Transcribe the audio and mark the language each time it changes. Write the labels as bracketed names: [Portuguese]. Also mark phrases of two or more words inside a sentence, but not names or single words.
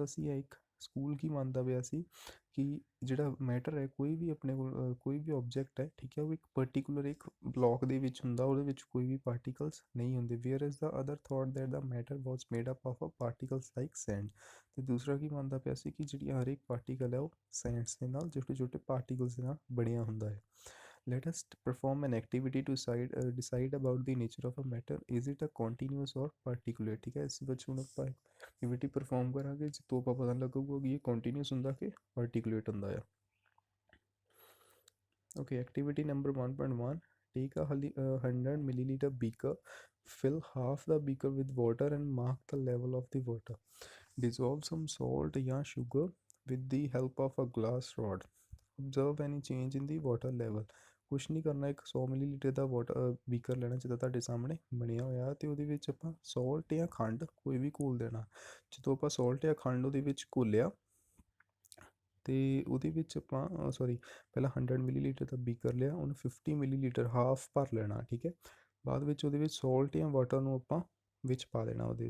[Punjabi] ਸੀ ਜਾਂ ਇੱਕ ਸਕੂਲ ਕੀ ਮੰਨਦਾ ਪਿਆ ਸੀ ਕਿ ਜਿਹੜਾ ਮੈਟਰ ਹੈ ਕੋਈ ਵੀ ਆਪਣੇ ਕੋਲ ਕੋਈ ਵੀ ਆਬਜੈਕਟ ਹੈ ਠੀਕ ਹੈ ਉਹ ਇੱਕ ਪਰਟੀਕੂਲਰ ਇੱਕ ਬਲੌਕ ਦੇ ਵਿੱਚ ਹੁੰਦਾ ਉਹਦੇ ਵਿੱਚ ਕੋਈ ਵੀ ਪਾਰਟੀਕਲਸ ਨਹੀਂ ਹੁੰਦੇ [English] where is the other thought that the matter was made up of a particles like sand [Punjabi] ਅਤੇ ਦੂਸਰਾ ਕੀ ਮੰਨਦਾ ਪਿਆ ਸੀ ਕਿ ਜਿਹੜੀ ਹਰ ਇੱਕ ਪਾਰਟੀਕਲ ਹੈ ਉਹ ਸੈਂਡਸ ਦੇ ਨਾਲ ਛੋਟੇ ਛੋਟੇ ਪਾਰਟੀਕਲਸ ਦੇ ਨਾਲ ਬਣਿਆ ਹੁੰਦਾ ਹੈ [English] Let us perform an activity to decide about the nature of a matter. Is it a continuous or particular? [Hindi] ठीक है इस [Punjabi] ਵਿੱਚ ਹੁਣ ਆਪਾਂ ਐਕਟੀਵਿਟੀ ਪਰਫਾਰਮ ਕਰਾਂਗੇ ਜਿਸ ਤੋਂ ਆਪਾਂ ਪਤਾ ਲੱਗੂਗਾ ਕਿ ਇਹ ਕੰਟੀਨਿਊਸ ਹੁੰਦਾ ਕਿ ਪਾਰਟੀਕੂਲੇਟ ਹੁੰਦਾ ਆ [English] Okay, activity number 1.1 take a 100 milliliter beaker fill half the beaker with water and mark the level of the water dissolve some salt or sugar with the help of a glass rod observe any change in the water level [Punjabi] ਕੁਛ ਨਹੀਂ ਕਰਨਾ ਇੱਕ 100 ਮਿਲੀਲੀਟਰ ਦਾ [English] water beaker [Punjabi] ਲੈਣਾ ਜਿੱਦਾਂ ਤੁਹਾਡੇ ਸਾਹਮਣੇ ਬਣਿਆ ਹੋਇਆ ਅਤੇ ਉਹਦੇ ਵਿੱਚ ਆਪਾਂ ਸੋਲਟ ਜਾਂ ਖੰਡ ਕੋਈ ਵੀ ਘੋਲ ਦੇਣਾ ਜਦੋਂ ਆਪਾਂ ਸੋਲਟ ਜਾਂ ਖੰਡ ਉਹਦੇ ਵਿੱਚ ਘੋਲਿਆ ਅਤੇ ਉਹਦੇ ਵਿੱਚ ਆਪਾਂ ਪਹਿਲਾਂ 100 ਮਿਲੀਲੀਟਰ ਦਾ ਬੀਕਰ ਲਿਆ ਉਹਨੂੰ 50 [English] milliliter half [Punjabi] ਭਰ ਲੈਣਾ ਠੀਕ ਹੈ ਬਾਅਦ ਵਿੱਚ ਉਹਦੇ ਵਿੱਚ ਸੋਲਟ ਜਾਂ ਵਾਟਰ ਨੂੰ ਆਪਾਂ ਵਿੱਚ ਪਾ ਦੇਣਾ ਉਹਦੇ।